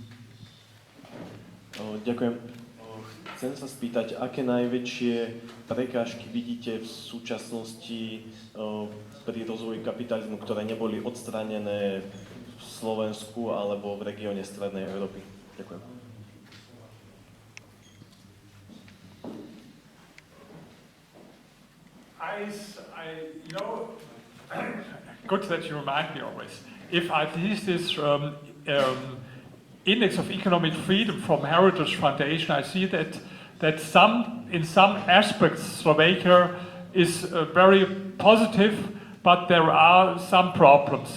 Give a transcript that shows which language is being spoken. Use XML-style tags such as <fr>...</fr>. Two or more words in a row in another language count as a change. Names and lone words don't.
<sk>Ďakujem. Chcem sa spýtať, aké najväčšie prekážky vidíte v súčasnosti pri rozvoji kapitalizmu, ktoré neboli odstránené v Slovensku alebo v regióne Strednej Európy? Ďakujem.</sk> <en>Good that you remind me always. If I use this Index of Economic Freedom from Heritage Foundation, I see that in some aspects Slovakia is very positive, but there are some problems.</en>